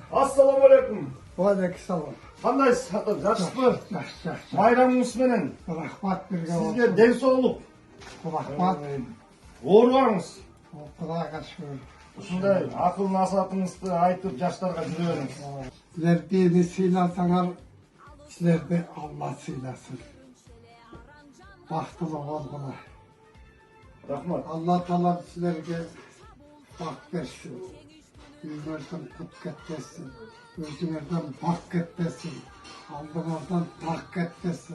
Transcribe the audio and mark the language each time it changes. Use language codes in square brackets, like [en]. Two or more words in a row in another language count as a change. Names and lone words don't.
[ar] السلام عليكم. Aleykümselam. [ky] Kandayсыз? Жақсысызбы? [kk] Жақсы. [ky] Bayramыңыз менен. [kk] Рахмат берген Сизге денсаулық. Рахмат. [ky] Оорубаңыз. [kk] Құдайға шүкір. [ky] Ушундай акыл насаатыңызды айтып жаштарга жүрө бериңиз. [kk] Сіздер бeni сыйласаңар, сіздерді Алла сыйласын. Бақтылы болғыла. Рахмат. Алла талап сіздерге бақ берсін. Үйлерден құт кетпесін. Өзіңерден бақ кетпесін. Алдыңардан тақ кетпесін.